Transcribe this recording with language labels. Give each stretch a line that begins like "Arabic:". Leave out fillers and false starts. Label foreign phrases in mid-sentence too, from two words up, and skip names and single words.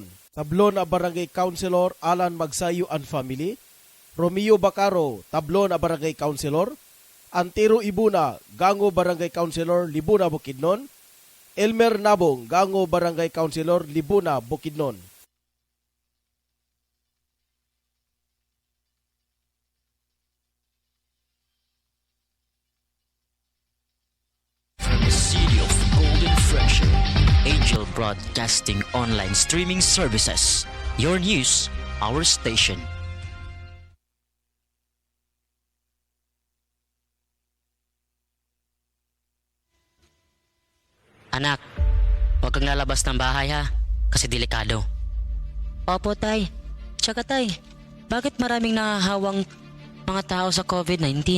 English: Tablon a Barangay Councilor Alan Magsayo and Family, Romeo Bacaro, Tablon a Barangay Councilor, Antero Ibuna, Gango Barangay Councilor, Libuna, Bukidnon, Elmer Nabong, Gango Barangay Councilor, Libuna, Bukidnon. From the city of Golden Treasure, Angel Broadcasting Online Streaming Services. Your news, our station.
Filipino: Anak, huwag kang lalabas ng bahay ha, kasi delikado. Opo tay, tsaka tay, bakit maraming nahahawang mga tao sa COVID-19?